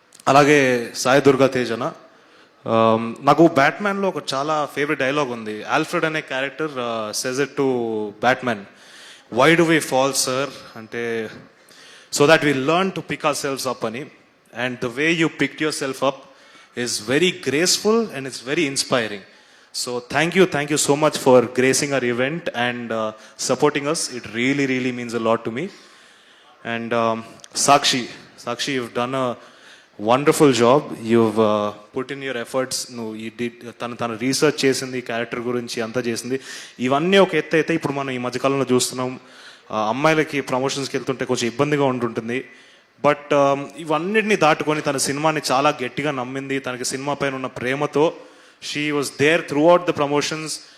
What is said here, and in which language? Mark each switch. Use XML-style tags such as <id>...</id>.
<te>అలాగే సాయి దుర్గా తేజన, నాకు బ్యాట్మ్యాన్లో ఒక చాలా ఫేవరెట్ డైలాగ్ ఉంది.</te> <en>Alfred అనే character says it to Batman, why do we fall sir అంటే, so that we learn to pick ourselves up అని. And the way you picked yourself up is very graceful and it's very inspiring. So thank you so much for gracing our event and supporting us. It really means a lot to me. And Sakshi, you've done a wonderful job. You've put in your efforts. You did</en> <te>tana research chesindi, character gurinchi anta chesindi. ఇవన్నీ ఒక ఎత్తు అయితే ఇప్పుడు మనం ఈ మధ్యకాలంలో చూస్తున్నాం, అమ్మాయిలకి ప్రమోషన్స్కి వెళ్తుంటే కొంచెం ఇబ్బందిగా ఉంటుంటుంది. బట్ ఇవన్నిటిని దాటుకొని తన సినిమాని చాలా గట్టిగా నమ్మింది. తనకి సినిమా పైన ఉన్న ప్రేమతో</te> <en>She was there throughout the promotions.</en>